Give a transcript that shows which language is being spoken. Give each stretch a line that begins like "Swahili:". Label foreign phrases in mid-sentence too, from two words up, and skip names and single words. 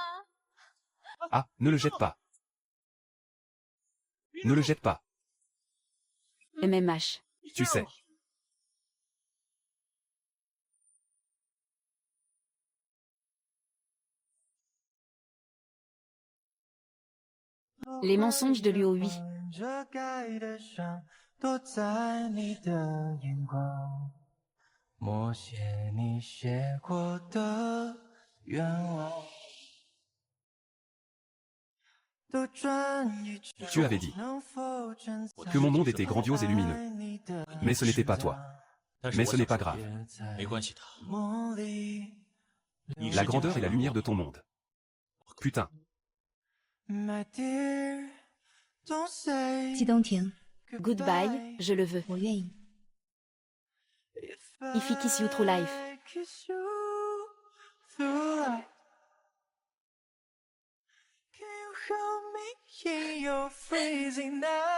French: Ah, ne le jette pas. Ne le jette pas. MMH. Tu sais. Les mensonges de Luo Hui.
Chinese: 遮盖的伤，躲在你的眼光，默写你写过的愿望。都转一圈
French: Tu avais dit que mon monde était grandiose et lumineux. Mais ce n'était pas toi. Mais ce n'est pas grave. La grandeur et la lumière de ton monde. Putain. 季东亭， Goodbye, je le veux.
Chinese: 我愿意。
English: If he kiss you through life. In your freezing night.